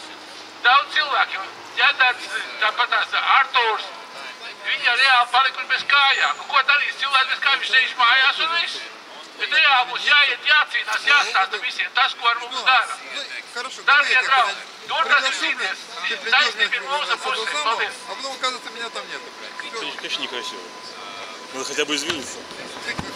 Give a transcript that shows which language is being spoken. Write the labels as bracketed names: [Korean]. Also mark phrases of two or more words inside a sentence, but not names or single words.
[Latvian] Daudz cilvēkiem, Ģedards, tāpat tās Artūrs, viņi reāli palikuši bez kājām. Ko darīs cilvēks bez kājām, viņš sēž mājās un viss. Bet reāli mums jāiet, jācīnās, jāstāsta visiem tas, ko ar mums dara. Dārgie draugi, turpināsim cīnīties. Taisnība ir mūsu pusē. Paldies. [Russian] А потом, оказывается, меня там нету. Конечно, некрасиво. Надо хотя бы извиниться.